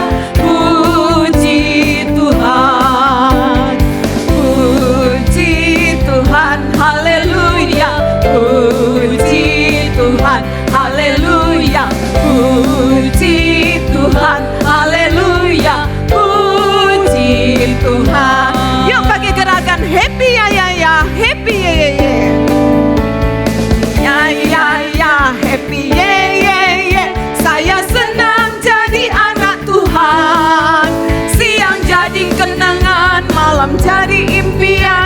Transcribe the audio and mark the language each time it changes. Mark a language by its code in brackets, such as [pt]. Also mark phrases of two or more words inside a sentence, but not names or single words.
[id] Puji Tuhan. Puji Tuhan, haleluya. Puji Tuhan, haleluya. Puji Tuhan, haleluya. Puji Tuhan. Yuk pakai gerakan happy ya ya ya, happy ya ya ya. Ya ya ya, happy ya ya ya. Saya senang jadi anak Tuhan. Siang jadi kenangan, malam jadi impian.